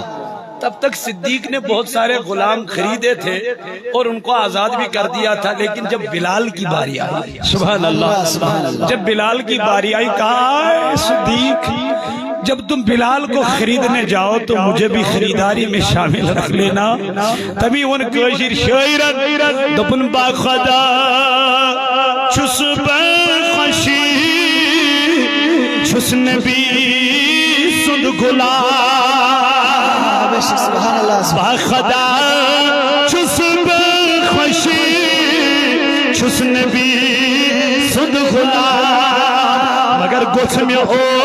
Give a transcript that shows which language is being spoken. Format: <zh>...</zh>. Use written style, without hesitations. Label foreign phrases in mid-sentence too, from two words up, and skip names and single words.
<ur>تب تک صدیق نے بہت سارے غلام خریدے تھے اور ان کو آزاد بھی کر دیا تھا لیکن جب بلال کی باری آئی</ur> <ar>سبحان اللہ</ar> <ur>جب بلال کی باری آئی کہا اے صدیق جب تم بلال کو خریدنے جاؤ تو مجھے بھی خریداری میں شامل رکھ لینا تبھی ان</ur> <ks>کوشر شاعرن دپن با خدا چھس بخشی چھس نبی سند گلاب</ks> <ar>سبحان اللہ</ar> <ks>با خدا چھس بخشی چھس نبی سند گلاب مگر گوچھ میں ہو</ks>